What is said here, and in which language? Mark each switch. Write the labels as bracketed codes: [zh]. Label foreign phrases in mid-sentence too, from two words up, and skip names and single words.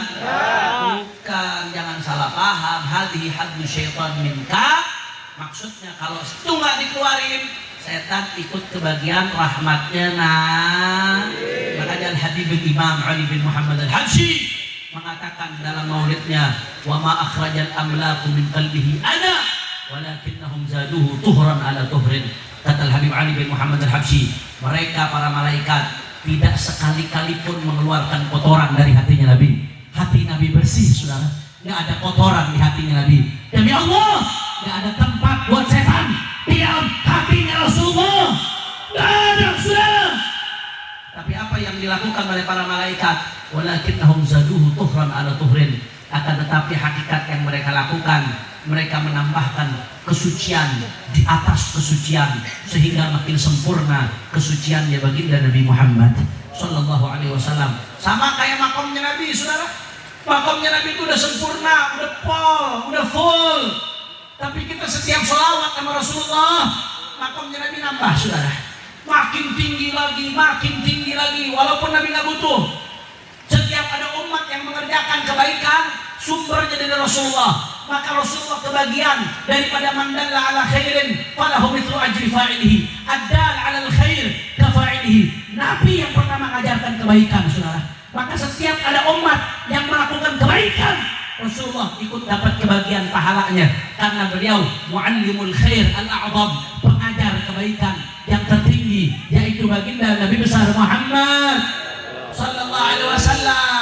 [id] Bukan, jangan salah paham. [ar] هذه حظ الشيطان منك. [id] Maksudnya kalau itu nggak dikeluarin, setan ikut kebagian rahmatnya. Makanya Al-Habib Imam Ali bin Muhammad Al-Habsyi mengatakan dalam maulidnya, [ar] وما أخرج الأملاك من قلبه أذى ولكنهم زادوه طهرا على طهر. [id] Kata Al-Habib Ali bin Muhammad Al-Habsyi, mereka para malaikat tidak sekali-kali pun mengeluarkan kotoran dari hatinya Nabi. Hati Nabi bersih, saudara, nggak ada kotoran di hatinya Nabi. Demi Allah, nggak ada tempat buat setan di dalam hatinya Rasulullah. Nggak ada, saudara. Tapi apa yang dilakukan oleh para malaikat? [ar] ولكنهم زادوه طهرا على طهر. [id] Akan tetapi hakikat yang mereka lakukan, mereka menambahkan kesucian di atas kesucian sehingga makin sempurna kesuciannya baginda Nabi Muhammad [ar] صلى الله عليه وسلم. [id] Sama kayak makomnya Nabi, saudara. Makomnya Nabi itu udah sempurna, udah udah full. Tapi kita setiap sholawat sama Rasulullah, makomnya Nabi nambah, saudara. Makin tinggi lagi, makin tinggi lagi. Walaupun Nabi nggak butuh. Setiap ada umat yang mengerjakan kebaikan, sumbernya dari Rasulullah. Maka Rasulullah kebagian daripada [ar] من دل على خير فله مثل أجر فاعله الدال على الخير كفاعله. [id] Nabi yang kebaikan, saudara. Maka setiap ada umat yang melakukan kebaikan, Rasulullah ikut dapat kebagian pahalanya, karena beliau [ar] معلم الخير الأعظم, [id] pengajar kebaikan yang tertinggi, yaitu baginda Nabi besar Muhammad [ar] صلى الله عليه وسلم.